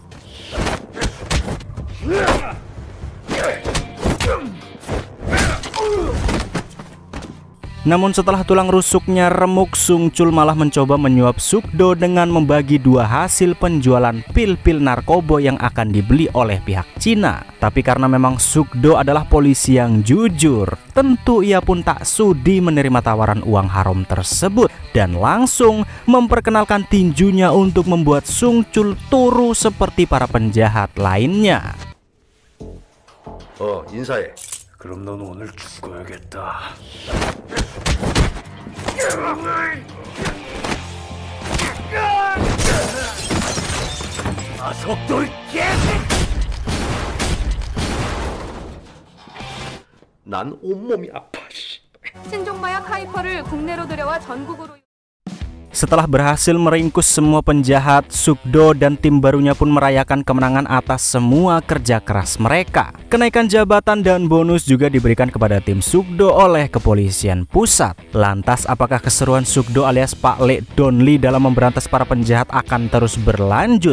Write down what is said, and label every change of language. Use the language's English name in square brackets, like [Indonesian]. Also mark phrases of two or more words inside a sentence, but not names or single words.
[Indonesian] Namun setelah tulang rusuknya remuk, Sungcul malah mencoba menyuap Sukdo dengan membagi dua hasil penjualan pil-pil narkoba yang akan dibeli oleh pihak Cina. Tapi karena memang Sukdo adalah polisi yang jujur, tentu ia pun tak sudi menerima tawaran uang haram tersebut dan langsung memperkenalkan tinjunya untuk membuat Sungcul turu seperti para penjahat lainnya. [Korean] 인사해. 그럼 넌 오늘 죽어야겠다. 아석돌 개새끼! 난 온몸이 아파. 신종마약 하이퍼를 국내로 들여와 전국으로. [Indonesian] Setelah berhasil meringkus semua penjahat, Sukdo dan tim barunya pun merayakan kemenangan atas semua kerja keras mereka. Kenaikan jabatan dan bonus juga diberikan kepada tim Sukdo oleh kepolisian pusat. Lantas apakah keseruan Sukdo alias Pak Le Donli dalam memberantas para penjahat akan terus berlanjut?